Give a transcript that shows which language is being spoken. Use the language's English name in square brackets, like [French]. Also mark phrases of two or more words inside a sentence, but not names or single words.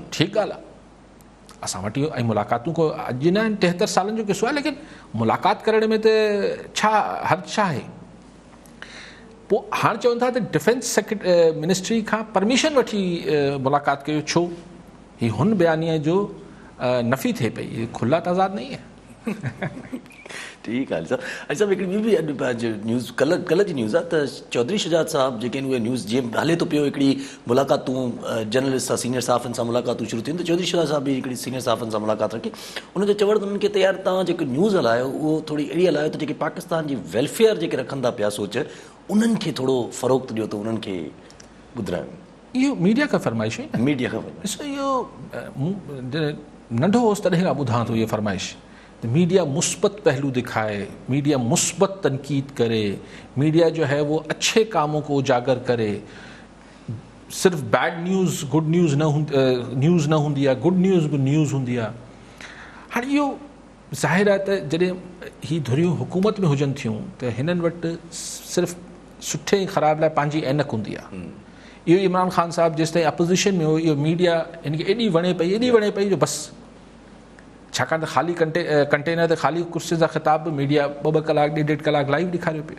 [Sindhi] ठीकु ॻाल्हि आहे, असां वटि इहो ऐं मुलाक़ातूं को अॼु न 73 सालनि जो किसो आहे, लेकिन मुलाक़ात करण में त छा हर्ज छा आहे? पोइ हाणे चवनि था त डिफेंस मिनिस्ट्री खां परमिशन वठी मुलाक़ात कयो, छो? हीउ हुन बयानीअ जो नफ़ी थिए पई, [Urdu] کھلا تضاد نہیں ہے. [Sindhi] ठीकु आहे साहब। अच्छा साहब हिकिड़ी ॿी बि अॼु न्यूज़ कल्ह जी न्यूज़ आहे त चौधरी शुजात साहब जेके आहिनि उहे न्यूज़ जीअं हले थो पियो हिकिड़ी मुलाक़ातूं जर्नलिस्ट सां सीनियर सहाफ़नि सां मुलाक़ातूं शुरू थियूं, त चौधरी शुजात साहब बि हिकिड़ी सीनियर सहाफ़नि सां मुलाक़ात रखी। उनजो चवण त उन्हनि खे तयारु तव्हां जेको न्यूज़ हलायो उहो थोरी अहिड़ी हलायो त जेके पाकिस्तान जी वेलफेयर जेके रखनि था पिया सोच, उन्हनि खे थोरो फ़रोग़्त ॾियो त उन्हनि खे ॿुधायो। इहो मीडिया खां फ़रमाइश हुई न, मीडिया खां ॾिसो इहो नंढो होसि तॾहिं खां ॿुधां थो इहा फ़रमाइश। [Urdu] میڈیا مثبت پہلو دکھائے، میڈیا مثبت تنقید کرے، میڈیا جو ہے وہ اچھے کاموں کو اجاگر کرے، صرف [English] bad news good news [Sindhi] न हूंदी आहे, [English] good news [Sindhi] हूंदी आहे। हाणे इहो ज़ाहिर आहे त जॾहिं ही धुरियूं हुकूमत में हुजनि थियूं त हिननि वटि सिर्फ़ु सुठे ऐं ख़राब लाइ पंहिंजी ऐनक हूंदी आहे। इहो इमरान ख़ान साहब जेसि ताईं अपोज़िशन में हो, इहो मीडिया हिनखे एॾी वणे पई जो बसि, छाकाणि त ख़ाली कंटेनर ते ख़ाली कुर्सी जा ख़िताब बि मीडिया 2-2 कलाक 1.5 कलाक लाइव ॾेखारियो पियो।